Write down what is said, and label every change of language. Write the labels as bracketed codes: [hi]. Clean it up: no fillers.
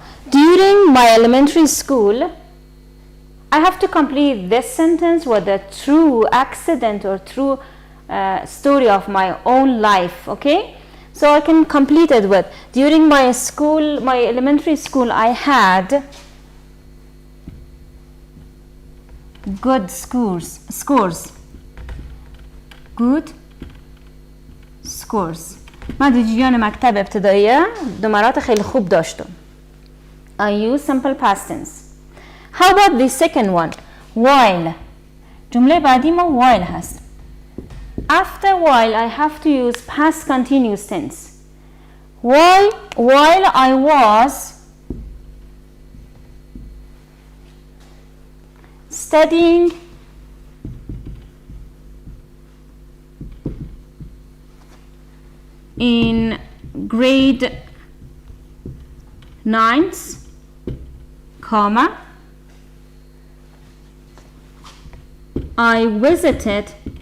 [en] During my elementary school, I have to complete this sentence with a true accident or true story of my own life, okay? So I can complete it with, during my elementary school, I had good scores. Good scores. [fa] من در جریان مکتب ابتداییه نمرات خیلی خوب داشتم. [en] I use simple past tense. How about the second one? While. [fa] جمله بعدی ما while هست. [en] After while I have to use past continuous tense. while I was studying in grade 9, comma, I visited